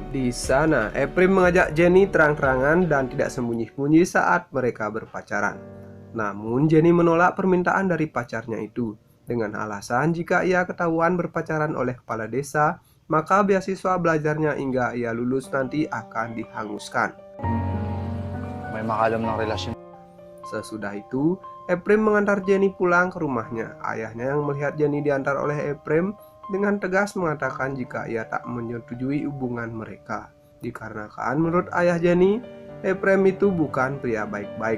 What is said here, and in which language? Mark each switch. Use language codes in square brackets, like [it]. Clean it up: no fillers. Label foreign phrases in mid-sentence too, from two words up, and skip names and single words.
[id] Di sana, Eprim mengajak Jenny terang-terangan dan tidak sembunyi-sembunyi saat mereka berpacaran. Namun Jenny menolak permintaan dari pacarnya itu dengan alasan jika ia ketahuan berpacaran oleh kepala desa, maka beasiswa belajarnya hingga ia lulus nanti akan dihanguskan. [tl] May makalam ng relasyon. [id] Sesudah itu, Eprim mengantar Jenny pulang ke rumahnya. Ayahnya yang melihat Jenny diantar oleh Eprim dengan tegas mengatakan jika ia tak menyetujui hubungan mereka. Dikarenakan menurut ayah Jenny, Eprim itu bukan pria baik-baik.